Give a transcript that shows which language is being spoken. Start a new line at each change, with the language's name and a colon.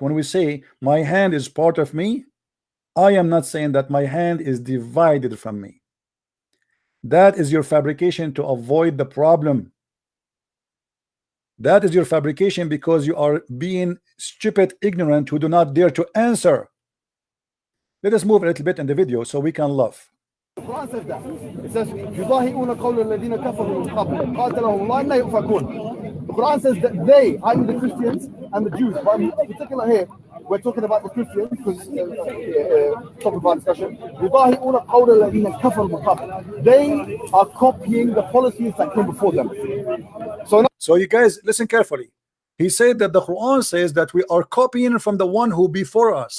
English: When we say my hand is part of me, I am not saying that my hand is divided from me. That is your fabrication to avoid the problem. That is your fabrication because you are being stupid, ignorant, who do not dare to answer. Let us move a little bit in the video so we can laugh. The Quran says that. It says,
Arabic: يُضَاهِئُونَ قَوْلَ الَّذِينَ كَفَرُوا مِنْ قَبْلِ قَاتَلَهُمُ اللَّهُ أَنَّىٰ يُؤْفَكُونَ.
English: The Quran says that they, i.e. the Christians and the Jews, but in particular here, we're talking about the Christians because talking about discussion.
Arabic: يُضَاهِئُونَ قَوْلَ الَّذِينَ كَفَرُوا مِنْ قَبْلِ.
English: They are copying the policies that came before them. So you guys listen carefully. He said that the Quran says that we are copying from the one who before us.